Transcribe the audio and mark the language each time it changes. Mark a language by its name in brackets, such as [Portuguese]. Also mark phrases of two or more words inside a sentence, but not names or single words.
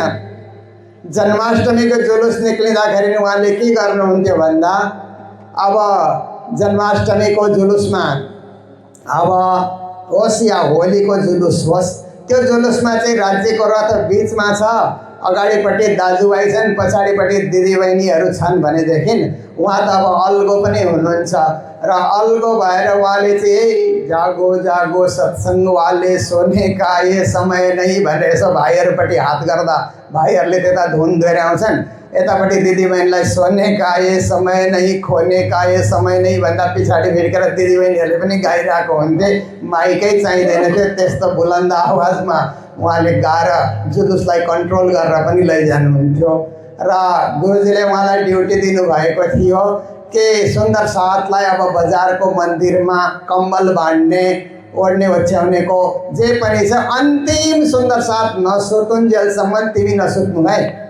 [Nepali] जन्माष्टमीको जुलुस निक्लिँदाखेरि उहाँले के गर्नुहुन्थ्यो भन्दा अब जन्माष्टमीको जुलुसमा अब होस् या होलीको जुलुस होस्, त्यो जुलुसमा चाहिँ राज्यको रथ बिचमा छ, अगाडिपट्टि दाजुभाइ छन्, पछाडिपट्टि दिदीबहिनीहरू छन् भनेदेखि उहाँ त अब अल्गो पनि हुनुहुन्छ र अल्गो भएर उहाँले चाहिँ [Hindi] जागो जागो सत्सङ्ग वाले सोने का ये समय नहीं [Nepali] भनेर यसो भाइहरूपट्टि हात गर्दा भाइहरूले त्यता धुन दोहोऱ्याउँछन्, यतापट्टि दिदीबहिनीलाई [Hindi] सोने का ये समय नहीं खोने का ये समय नहीं [Nepali] भन्दा पछाडि फिर्केर दिदीबहिनीहरूले पनि गाइरहेको हुन्थे। माइकै चाहिँदैन थियो, त्यस्तो बुलन्द आवाजमा उहाँले गाएर जुलुसलाई कन्ट्रोल गरेर पनि लैजानुहुन्थ्यो। र गुरुजीले उहाँलाई ड्युटी दिनुभएको थियो कि सुन्दर साथलाई अब बजारको मन्दिरमा कम्बल बाँड्ने, ओढ्ने ओछ्याउनेको जे पनि छ, अन्तिम सुन्दर साथ नसुतुन्जेलसम्म तिमी नसुत्नु है।